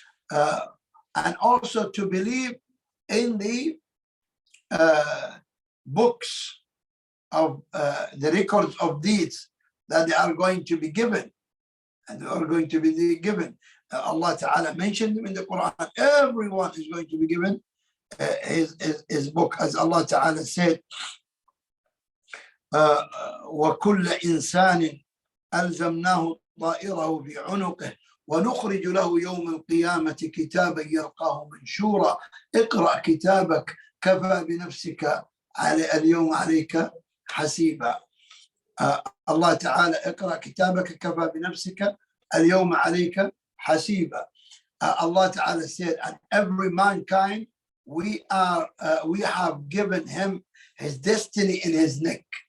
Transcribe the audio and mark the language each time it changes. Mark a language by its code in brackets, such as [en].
[en] And also to believe in the books of the records of deeds that they are going to be given, and they are going to be given. Allah Ta'ala mentioned them in the Quran. Everyone is going to be given his book, as Allah Ta'ala said, [ar] وَكُلَّ إِنسَانٍ أَلْزَمْنَاهُ طَائِرَهُ فِي عُنُقِهِ ونخرج له يوم القيامة كتابا يلقاه منشورا اقرأ كتابك كفى بنفسك اليوم عليك حسيبا. Allah Ta'ala, اقرأ كتابك كفى بنفسك اليوم عليك حسيبا. [en] Allah Ta'ala said, and every mankind, we have given him his destiny in his neck.